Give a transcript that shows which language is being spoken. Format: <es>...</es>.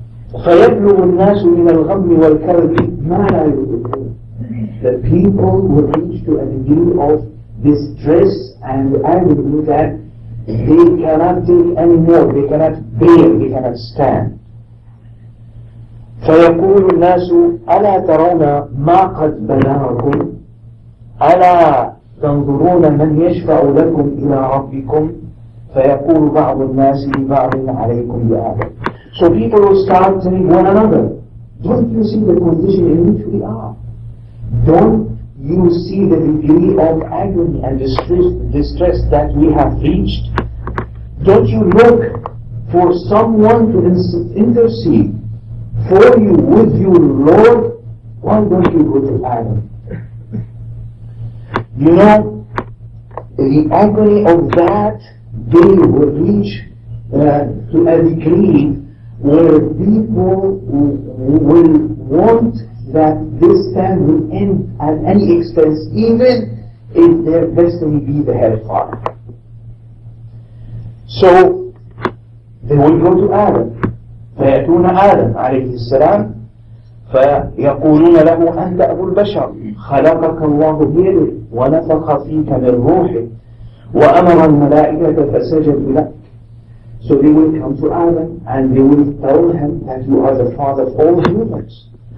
<ar>فيبلغ الناس من الغم والكرب ما لا يطيقون.</ar> <en>The people will reach to a degree of distress and agony that they cannot take anymore, they cannot bear, they cannot stand.</en> <ar>فيقول الناس ألا ترون ما قد بلغكم ألا تنظرون من يشفع لكم إلى ربكم فيقول بعض الناس لبعض عليكم بهذا.</ar> <en>So people will start telling one another, don't you see the condition in which we are? Don't you see the degree of agony and distress that we have reached? Don't you look for someone to intercede for you with your Lord? Why don't you go to Adam? You know, the agony of that day will reach to a degree where people will want that this time will end at any expense, even if their destiny be the hellfire. So they will go to Adam.</en> <ar>فيأتون آدم عليه السلام فيقولون له أنت أبو البشر خلقك الله بيده ونفخ فيك من روحه وأمر الملائكة فسجدوا لك.</ar> <en>So they will come to Adam and they will tell him that you are the father of all humans.</en>